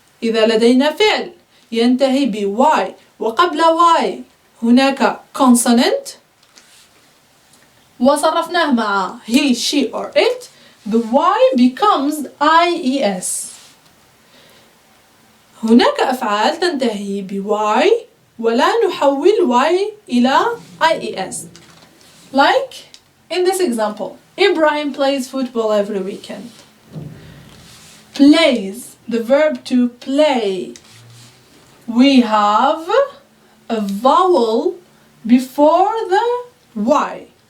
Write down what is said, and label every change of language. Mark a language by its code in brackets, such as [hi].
[ar] إذا لدينا فعل ينتهي ب y وقبل y هناك consonant وصرفناه مع [en] he, she or it, the y becomes ies. [ar] هناك أفعال تنتهي ب y ولا نحول y إلى ies. [en] Like in this example, Ibrahim plays football every weekend. plays, the verb to play, we have a vowel before the Y.